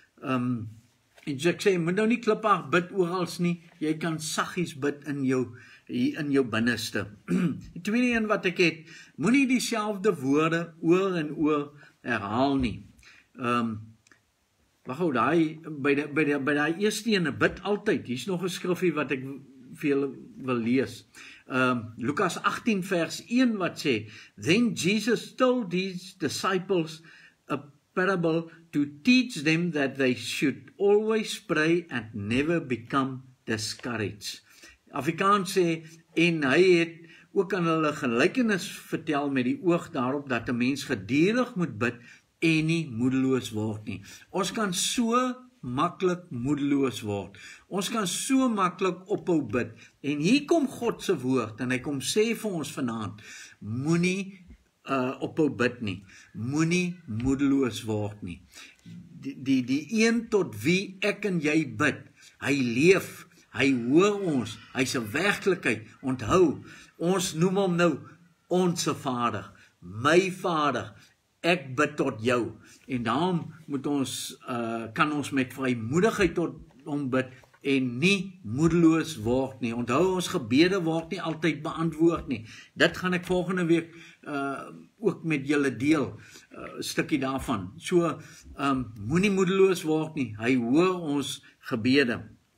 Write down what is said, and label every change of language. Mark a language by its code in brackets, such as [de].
[af] En so ek sê, moet nou nie klippig bid orals nie, jy kan saggies bid in jou binneste. Die tweede een wat ek het, moenie dieselfde woorde oor en oor herhaal nie. Wag gou, by daai eerste ene, bid altyd. Hier's nog 'n skrifgie wat ek vir julle wil lees. Lukas 18 vers 1 wat sê, [en] Then Jesus told his disciples a parable to teach them that they should always pray and never become discouraged. [af] Afrikaans sê, en hy het ook aan hulle gelykenis vertel met die oog daarop dat 'n mens gedurig moet bid en nie moedeloos word nie. Ons kan so maklik moedeloos word. Ons kan so maklik ophou bid. En hier kom God se woord en hy kom sê vir ons vanaand, moenie ophou bid nie. Moenie moedeloos word nie. Die een tot wie ek en jy bid, hy leef, hy hoor ons, hy's 'n werklikheid. Onthou, ons noem hom nou onse Vader, my Vader. Ek bid tot jou. En daarom moet ons, kan ons met vrymoedigheid tot hom bid en nie moedeloos word nie. Onthou, ons gebede word nie altyd beantwoord nie. Dit gaan ek volgende week ook met julle deel, 'n stukkie daarvan. So, moenie moedeloos word nie. Hy hoor ons gebede.